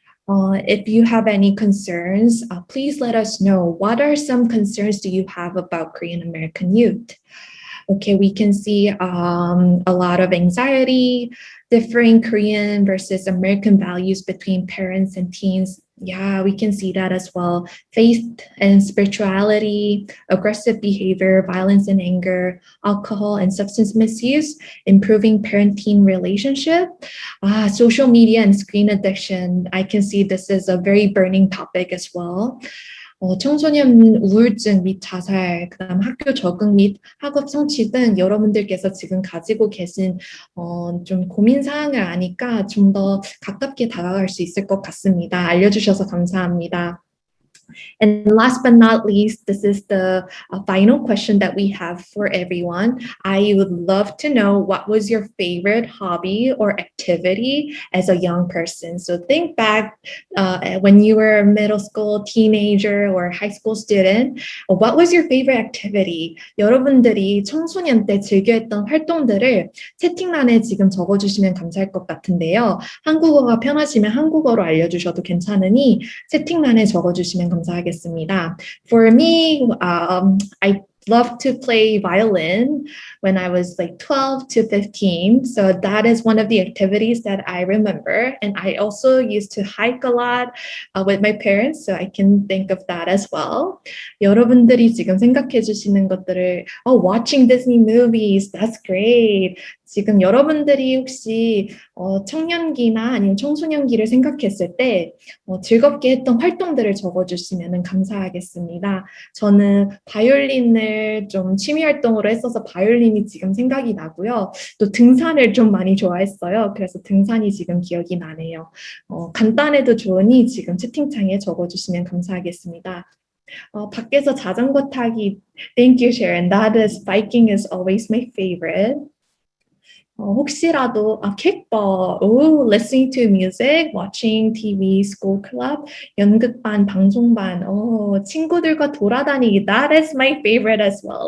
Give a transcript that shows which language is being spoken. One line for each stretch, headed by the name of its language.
English: If you have any concerns, please let us know. What are some concerns do you have about Korean American youth? Okay, we can see a lot of anxiety, differing Korean versus American values between parents and teens. Yeah, we can see that as well. Faith and spirituality, aggressive behavior, violence and anger, alcohol and substance misuse, improving parent-teen relationship, social media and screen addiction. I can see this is a very burning topic as well.
Korean: 청소년 우울증 및 자살, 그다음 학교 적응 및 학업 성취 등 여러분들께서 지금 가지고 계신 좀 고민 사항을 아니까 좀 더 가깝게 다가갈 수 있을 것 같습니다. 알려주셔서 감사합니다.
English: And last but not least, this is the final question that we have for everyone. I would love to know, what was your favorite hobby or activity as a young person? So think back when you were a middle school, teenager, or high school student. What was your favorite activity?
Korean: 여러분들이 청소년 때 즐겨했던 활동들을 채팅란에 지금 적어주시면 감사할 것 같은데요. 한국어가 편하시면 한국어로 알려주셔도 괜찮으니 채팅란에 적어주시면 감사하겠습니다.
English: For me, I love to play violin when I was like 12 to 15. So that is one of the activities that I remember. And I also used to hike a lot with my parents. So I can think of that as well.
Korean: 여러분들이 지금 생각해 주시는 것들을
English: watching Disney movies, that's great.
Korean: 지금 여러분들이 혹시 청년기나 아니면 청소년기를 생각했을 때 즐겁게 했던 활동들을 적어주시면 감사하겠습니다. 저는 바이올린을 좀 취미 활동으로 했어서 바이올린이 지금 생각이 나고요. 또 등산을 좀 많이 좋아했어요. 그래서 등산이 지금 기억이 나네요. 간단해도 좋으니 지금 채팅창에 적어주시면 감사하겠습니다. 밖에서 자전거 타기,
English: thank you, Sharon. That is, biking is always my favorite.
Korean: 혹시라도
English: kickball, listening to music, watching TV, school club,
Korean: 연극반, 방송반, 친구들과 돌아다니기,
English: that is my favorite as well.